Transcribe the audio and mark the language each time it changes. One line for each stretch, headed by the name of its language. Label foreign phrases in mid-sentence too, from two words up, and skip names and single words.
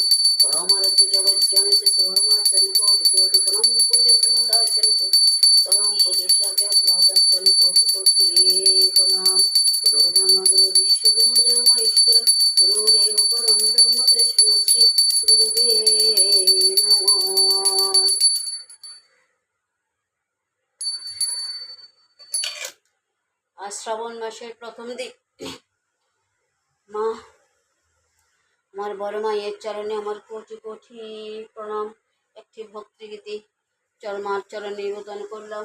Sanskrit: परमाराध्य जगज्जननी सुभमाचरण कोटि कोटि प्रणाम। पूज्य शिवराचरण परम पूज्य साग्रदाचरण कोटि कोटि प्रणाम। गुरु ब्रह्मा गुरु विष्णु गुरु देव महेश्वर गुरुदेव परम ब्रह्म तस्मै श्री गुरुवे नमः।
Bangla: आज শ্রাবণ মাসের প্রথম দিন। মা, আমার বড় মায়ের চরণে আমার কোটি কোটি প্রণাম। একটি ভক্তিগীতি মার চরণে নিবেদন করলাম।